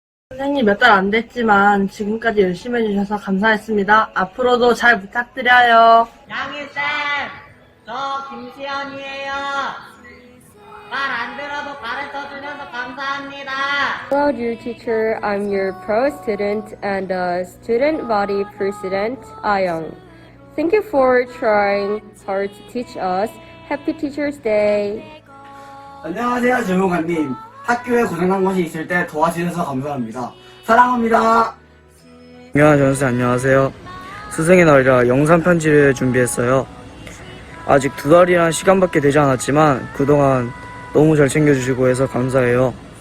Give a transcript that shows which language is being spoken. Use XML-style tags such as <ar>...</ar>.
<ko>선생님 몇 달 안 됐지만 지금까지 열심히 해주셔서 감사했습니다. 앞으로도 잘 부탁드려요. 양희쌤, 저 김시연이에요. 말 안 들어도 가르쳐 주셔서 감사합니다.</ko> <en>Hello, dear teacher. I'm your pro student and student body president, Ayong. Thank you for trying hard to teach us. Happy Teacher's Day.</en> <ko>안녕하세요, 주무관님. 학교에 고장난 것이 있을 때 도와주셔서 감사합니다. 사랑합니다. 안녕하세요, 선생님. 안녕하세요. 스승의 날이라 영상 편지를 준비했어요. 아직 2달이란 시간밖에 되지 않았지만 그동안 너무 잘 챙겨주시고 해서 감사해요.</ko>